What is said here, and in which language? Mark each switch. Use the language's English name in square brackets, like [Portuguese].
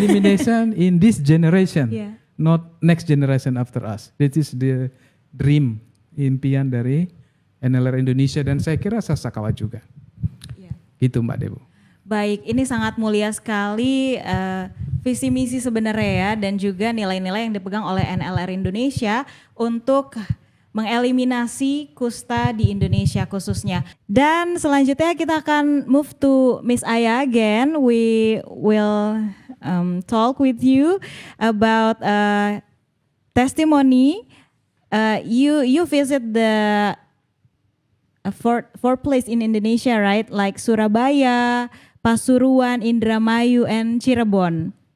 [English] Elimination in this generation. not next generation after us. That is the dream, [Indonesian] impian dari NLR Indonesia dan saya kira Sasakawa juga. Gitu Mbak Debo. Baik, ini sangat mulia sekali visi misi sebenarnya ya dan juga nilai-nilai yang dipegang oleh NLR Indonesia untuk mengeliminasi kusta di Indonesia khususnya. Dan selanjutnya kita akan [English] move to [Indonesian] Miss Aya again. [English] We will talk with you about testimony. You visit the four place in Indonesia, right? Like Surabaya, Pasuruan, Indramayu, and Cirebon.